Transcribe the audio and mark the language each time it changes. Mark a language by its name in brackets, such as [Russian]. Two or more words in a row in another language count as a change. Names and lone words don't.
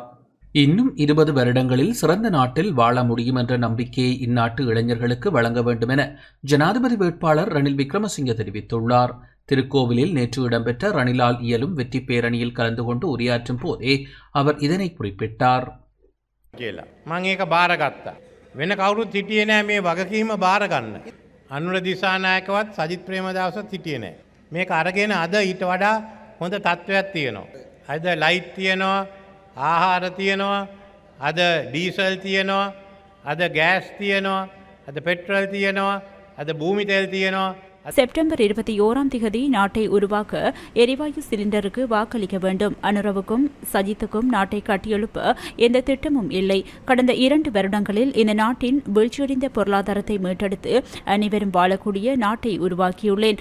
[Tamil] இன்னும் 20 வருடங்களில் சிறந்த நாட்டில் வாழ முடியும் என்ற நம்பிக்கையை இந்நாட்டு இளைஞர்களுக்கு வழங்க வேண்டும் என ஜனாதிபதி வேட்பாளர் ரணில் விக்ரமசிங்க தெரிவித்துள்ளார். திருக்கோவிலில் நேற்று இடம்பெற்ற ரணிலால் இயலும் வெற்றி பேரணியில் கலந்து கொண்டு உரையாற்றும் போதே அவர் இதனை குறிப்பிட்டார். [Sinhala] වෙන කවුරුත් හිටියේ නෑ මේ වගකීම බාර ගන්න. අනුර දිසානායකවත් සජිත් ප්‍රේමදාසවත් හිටියේ නෑ. මේක අරගෙන අද ඊට වඩා හොඳ තත්ත්වයක් තියෙනවා. අද ලයිට් තියෙනවා, ආහාර තියෙනවා, අද ඩීසල් තියෙනවා, අද ගෑස් තියෙනවා, අද පෙට්‍රල් තියෙනවා, අද භූමි තෙල් තියෙනවා. [Tamil] செப்டம்பர் 21ஆம் தேதி நாட்டை உருவாக்க எரிவாயு சிலிண்டருக்கு வாக்களிக்க வேண்டும். அனுரவுக்கும் சஜித்துக்கும் நாட்டை கட்டியெழுப்ப எந்த திட்டமும் இல்லை. கடந்த 2 வருடங்களில் இந்த நாட்டின் வீழ்ச்சியடைந்த பொருளாதாரத்தை மீட்டெடுத்து அனைவரும் வாழக்கூடிய நாட்டை உருவாக்கியுள்ளேன்.